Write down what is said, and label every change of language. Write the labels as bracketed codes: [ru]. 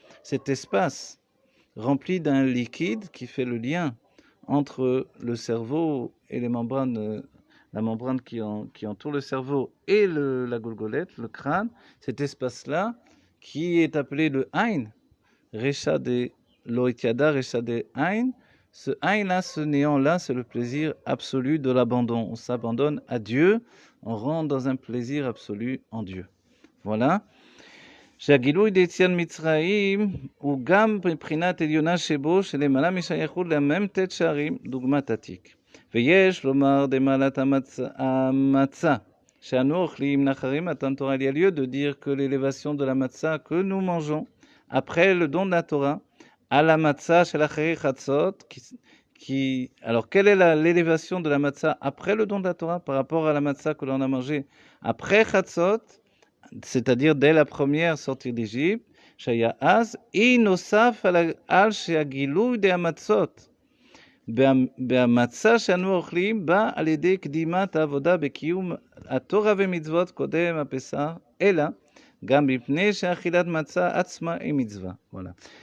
[fr] Cet espace rempli d'un liquide qui fait le lien entre le cerveau et les membranes, la membrane qui entoure le cerveau et la goulgolette, le crâne, cet espace-là qui est appelé le Ain, Recha de Loïtiada, Recha de Ain. Ce Ain-là, ce néant-là, c'est le plaisir absolu de l'abandon. On s'abandonne à Dieu, on rentre dans un plaisir absolu en Dieu. Voilà. [he] שהגילוי דיציאת מצרים הוא גם מבחינת עליונה שבו שלמעלה משייכות למ"ט שערים דוגמת עתיק. ויש לומר דמעלת המצה שאנו אוכלים לאחרים מתן Torah. [fr] Il y a lieu de dire que l'élévation de la matzah que nous mangeons après le don de la Torah à la matzah shel achari chatzot alors quelle est l'élévation de la matzah après le don de la Torah par rapport à la matzah que l'on a mangée après chatzot, c'est-à-dire dès la première sortie d'Égypte, [he] שהיה אז, היא נוסף על שהגילוי דהמצות בהמצה שאנו אוכלים בא על ידי קדימת העבודה בקיום התורה ומצוות קודם הפסח, אלא גם מפני שאכילת מצה עצמה היא מצווה. [fr] Voilà.